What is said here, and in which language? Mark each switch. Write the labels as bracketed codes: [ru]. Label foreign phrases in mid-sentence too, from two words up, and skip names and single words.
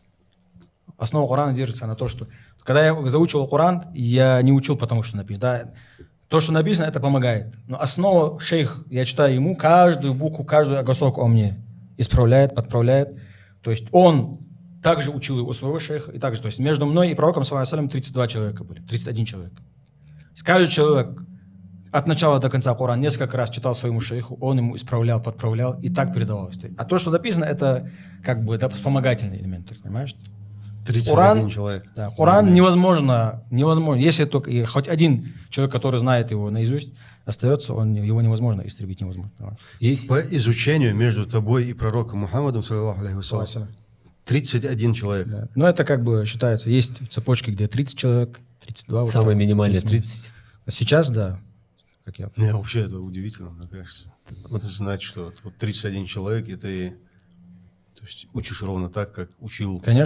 [ru] Основа Корана держится на том, что... Когда я заучивал Коран, я не учил потому, что написано. Да, то, что написано, это помогает. Но основа, шейх, я читаю ему, каждую букву, каждый огосок он мне исправляет, подправляет. То есть он... Также учил его своего шейха, и также, то есть между мной и пророком, [ar] صلى الله عليه وسلم, [ru] 32 человека были, 31 человек. Каждый человек от начала до конца Коран несколько раз читал своему шейху, он ему исправлял, подправлял, и так передавалось. А то, что написано, это как бы это вспомогательный элемент, понимаешь? 31 человек. Да, Коран невозможно, если только хоть один человек, который знает его наизусть, остается, его невозможно истребить, невозможно. По изучению между тобой и пророком Мухаммадом, [ar] صلى الله عليه وسلم, 31 человек. [ru] Да. Но это как бы считается, есть цепочки, где 30 человек, 32. Самое минимальное 30. А сейчас, да. Как я... Не, вообще это удивительно, мне кажется. Знать, что вот 31 человек, и ты то есть, учишь ровно так, как учил.